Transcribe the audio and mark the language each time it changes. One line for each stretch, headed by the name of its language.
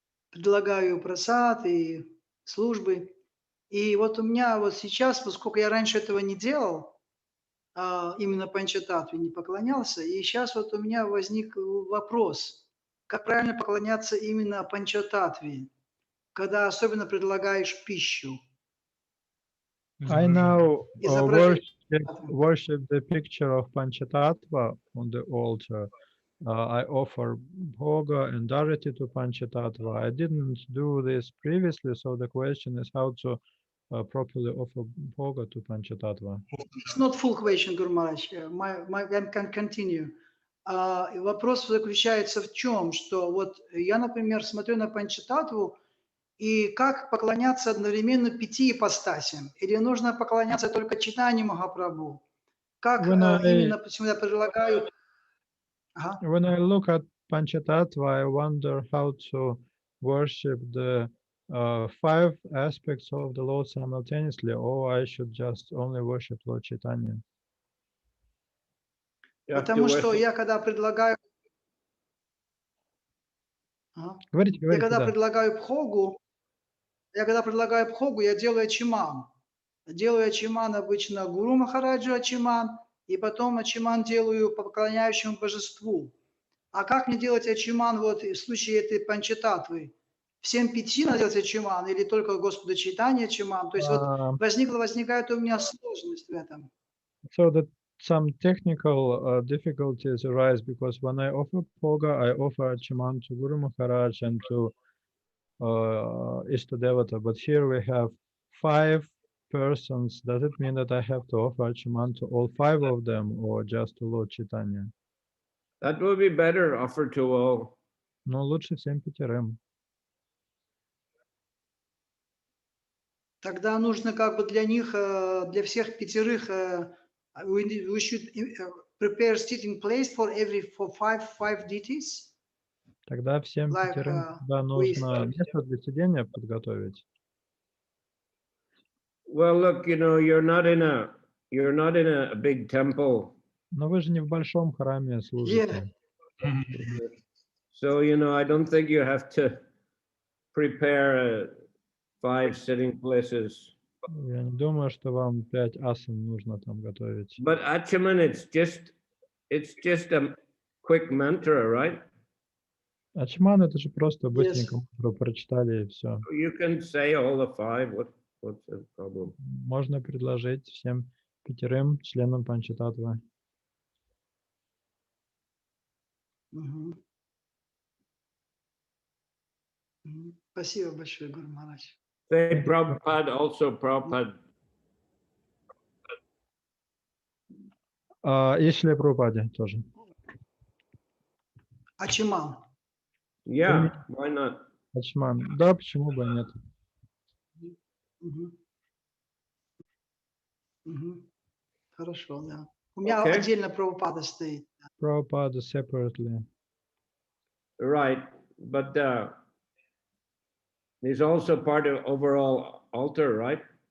Russian: Предлагаю прасад и службы. И вот у меня вот сейчас, поскольку я раньше этого не делал, именно Панчататве не поклонялся, и сейчас вот у меня возник вопрос, как правильно поклоняться именно Панчататве, когда особенно предлагаешь пищу.
English: I now worship the picture of Panchatattva on the altar. I offer bhoga and arati to Panchatattva. I didn't do this previously, so the question is how to properly offer bhoga to Panchatattva. It's not full question, Guru Maharaj. I can continue.
Russian: Вопрос заключается в чем, что вот я, например, смотрю на Панчататтву, и как поклоняться одновременно 5 ипостасям? Или нужно поклоняться только Чайтанье Махапрабху? Как именно, почему я предлагаю...
English: When I look at Panchatattva, I wonder how to worship the 5 aspects of the Lord simultaneously, or I should just only worship Lord Chaitanya.
Russian: Потому что я когда предлагаю... Я когда предлагаю бхогу, я делаю ачиман. Делаю ачиман обычно Гуру Махараджу ачиман, и потом ачиман делаю поклоняющему божеству. А как мне делать ачиман вот в случае этой Панчататвы? Всем 5 надо делать ачиман или только Господу Чайтанье ачиман? То есть вот возникает у меня сложность в этом.
English: So that some technical difficulties arise because when I offer bhoga, I offer achiman to Guru Maharaj and to Ishtadevata. But here we have 5 persons. Does it mean that I have to offer achiman to all 5 of them or just to Lord Chaitanya? That would be better, offer to all.
Russian: Но лучше всем 5. Тогда нужно как бы для них, для всех 5,
English: we should prepare sitting place for five deities.
Russian: Тогда всем
English: Like, 5 we
Russian: нужно место для сидения подготовить.
English: Well, look, you're not in a big temple.
Russian: Но вы же не в большом храме служите.
English: So, I don't think you have to prepare 5 sitting places.
Russian: Я не думаю, что вам 5 асан нужно там готовить.
English: But Achaman, it's just a quick mantra, right?
Russian: Ачман это же просто быстренько прочитали и все.
English: You can say all the 5. What's the problem?
Russian: Можно предложить всем 5 членам Панчататвы. Спасибо большое, Гуру Махарадж.
English: Say Prabhupada also, Prabhupada.
Russian: И Шри Прабхупаде тоже. Ачиман.
English: Yeah, why not?
Russian: Ачман. Да, почему бы и нет? Хорошо, да. У меня
English: Okay.
Russian: отдельно Прабхупада стоит.
English: Prabhupada separately. Right, but he's also part of overall altar, right?